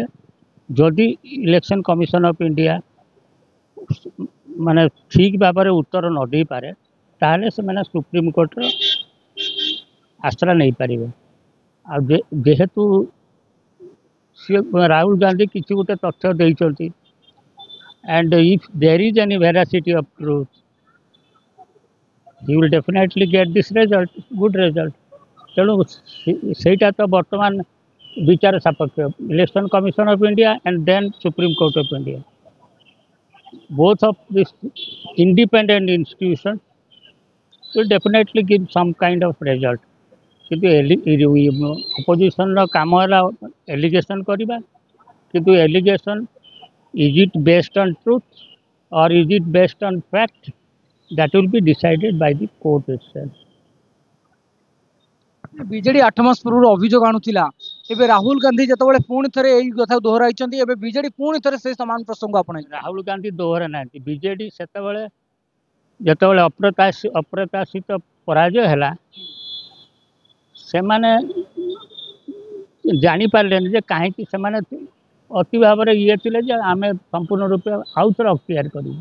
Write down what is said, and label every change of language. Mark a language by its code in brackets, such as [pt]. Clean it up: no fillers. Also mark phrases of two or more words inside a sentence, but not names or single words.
[or] ଯଦି ଇଲେକ୍ସନ କମିଶନ ଅଫ୍ ଇଣ୍ଡିଆ ମାନେ ଠିକ୍ ଭାବରେ ଉତ୍ତର ନ ଦେଇପାରେ, ତାହେଲେ ସେମାନେ ସୁପ୍ରିମକୋର୍ଟର ଆଶ୍ରୟ ନେଇପାରିବେ। ଆଉ ଯେହେତୁ ରାହୁଲ ଗାନ୍ଧୀ କିଛି ଗୋଟେ ତଥ୍ୟ ଦେଇଛନ୍ତି, [en] and if there is any veracity of truth, he will definitely get this result, good result. [or] ତେଣୁ ସେଇଟା ତ ବର୍ତ୍ତମାନ ବିଚାର ସାପେକ୍ଷ। [en] ଇଲେକ୍ସନ କମିଶନ ଅଫ୍ ଇଣ୍ଡିଆ and then Supreme Court of India, both of these independent institutions will definitely give some kind of result. [or] କିନ୍ତୁ ଅପୋଜିସନର କାମ ହେଲା ଏଲିଗେସନ କରିବା, କିନ୍ତୁ ଏଲିଗେସନ [en] is it based on truth or is it based on fact? That will be decided by the court itself. [or] ବିଜେଡି 8 ମାସ ପୂର୍ବରୁ ଅଭିଯୋଗ ଆଣୁଥିଲା, ଏବେ ରାହୁଲ ଗାନ୍ଧୀ ଯେତେବେଳେ ପୁଣି ଥରେ ଏଇ କଥା ଦୋହରାଇଛନ୍ତି, ଏବେ ବିଜେଡି ପୁଣି ଥରେ ସେ ସମାନ ପ୍ରସଙ୍ଗ ଆପଣେଇଛି। ରାହୁଲ ଗାନ୍ଧୀ ଦୋହରା ନାହାନ୍ତି। ବିଜେଡି ଯେତେବେଳେ ଅପ୍ରତ୍ୟାଶିତ ପରାଜୟ ହେଲା, ସେମାନେ ଜାଣିପାରିଲେନି ଯେ କାହିଁକି ସେମାନେ ଅତି ଭାବରେ ଇଏ ଥିଲେ ଯେ ଆମେ ସମ୍ପୂର୍ଣ୍ଣ ରୂପେ ଆଉ ଥରେ ଅକ୍ତିଆର କରିବୁ।